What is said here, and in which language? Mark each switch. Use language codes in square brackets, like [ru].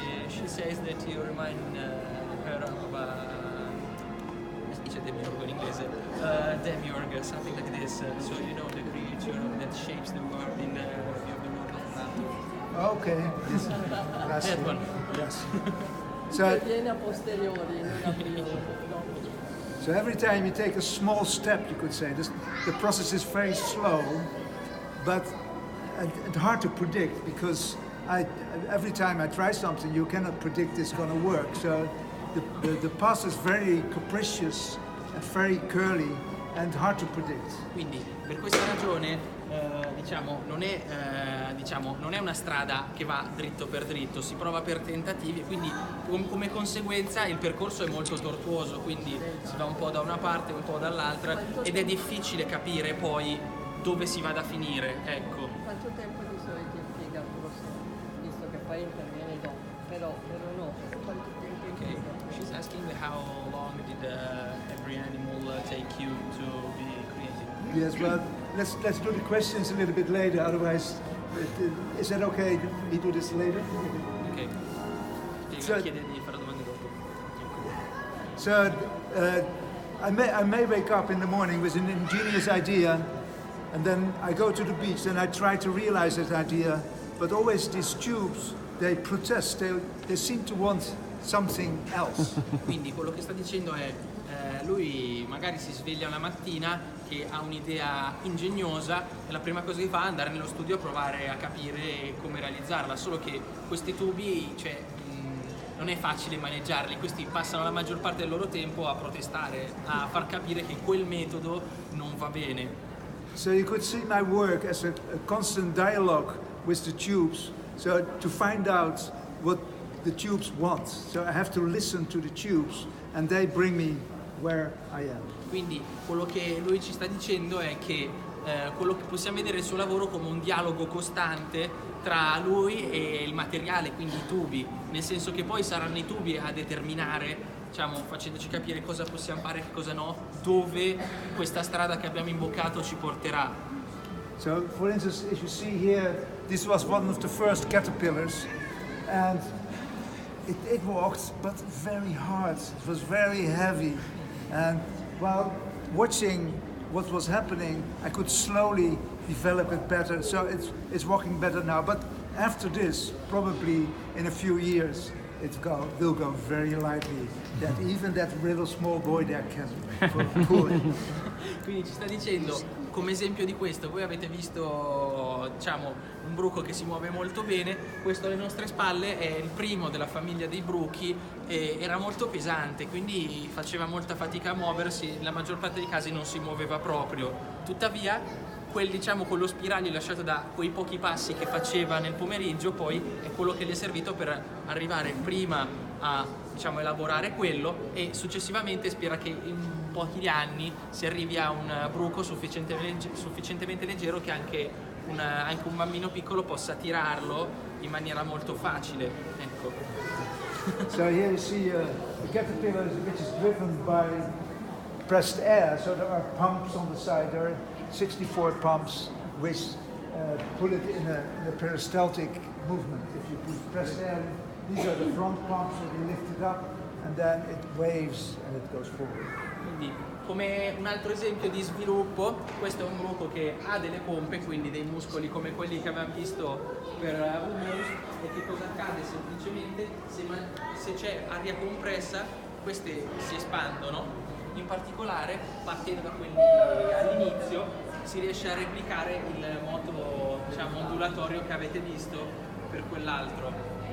[en] She says that you remind her of [it] dice demiurgo in inglese, [en] demiurg, something like this. So you know the creature that shapes the world in the view of the world of Plato. Okay. Yes. That one. Yes. So, [it] Viene a posteriori, non a priori. [en] so every time you take a small step, you could say, the process is very slow, but and hard to predict, because every time I try something, you cannot predict it's going to work. So the path is very capricious and very curly and hard to predict. [it] Quindi per questa ragione non è una strada che va dritto per dritto, si prova per tentativi e quindi come conseguenza il percorso è molto tortuoso, quindi si va un po' da una parte, un po' dall'altra ed è difficile capire poi dove si vada a finire, ecco. Quanto tempo di solito impiega il processo? Visto che poi interviene dopo, però no, quanto tempo Okay, impiega? [en] she's asking how long did every animal take you to be created? Yes, well, let's do the questions a little bit later. Otherwise, is that okay? We do this later. Ok, So- [it] chiede di fare domande dopo. [en] So I may wake up in the morning with an ingenious idea, and then I go to the beach and I try to realize that idea. But always these tubes, they protest. They seem to want something else. [it] Quindi quello che sta dicendo è lui magari si sveglia una mattina che ha un'idea ingegnosa e la prima cosa che fa è andare nello studio a provare a capire come realizzarla, solo che questi tubi, cioè, non è facile maneggiarli, questi passano la maggior parte del loro tempo a protestare, a far capire che quel metodo non va bene. [en] So you could see my work as a constant dialogue with the tubes, so to find out what the tubes want. So I have to listen to the tubes and they bring me where I am. [it] Quindi quello che lui ci sta dicendo è che quello che possiamo vedere il suo lavoro come un dialogo costante tra lui e il materiale, quindi i tubi, nel senso che poi saranno i tubi a determinare, diciamo, facendoci capire cosa possiamo fare e cosa no, dove questa strada che abbiamo imboccato ci porterà. [en] So, for instance, if you see here, this was one of the first caterpillars, and it walked, but very hard. It was very heavy, and while watching what was happening, I could slowly develop it better. So it's walking better now. But after this, probably in a few years, will go very lightly. That even that little small boy there can pull it. [it] Quindi ci sta dicendo, come esempio di questo, voi avete visto, diciamo, un bruco che si muove molto bene. Questo alle nostre spalle è il primo della famiglia dei bruchi e era molto pesante, quindi faceva molta fatica a muoversi, la maggior parte dei casi non si muoveva proprio. Tuttavia diciamo, quello spiraglio lasciato da quei pochi passi che faceva nel pomeriggio poi è quello che gli è servito per arrivare prima a, diciamo, elaborare quello, e successivamente spera che in pochi anni si arrivi a un bruco sufficientemente leggero che anche un bambino piccolo possa tirarlo in maniera molto facile. Ecco. [en] So here you see a caterpillar which is driven by pressed air. So there are pumps on the side. There are 64 pumps which put it in a peristaltic movement. If you put pressed air in, these are the front pumps, so they lift it up and then it waves and it goes forward. [it] Quindi, come un altro esempio di sviluppo, questo è un bruco che ha delle pompe, quindi dei muscoli come quelli che abbiamo visto per Humerus, e che cosa accade? Semplicemente se c'è aria compressa, queste si espandono. In particolare, partendo da quelli all'inizio, si riesce a replicare il moto, diciamo, ondulatorio che avete visto per quell'altro.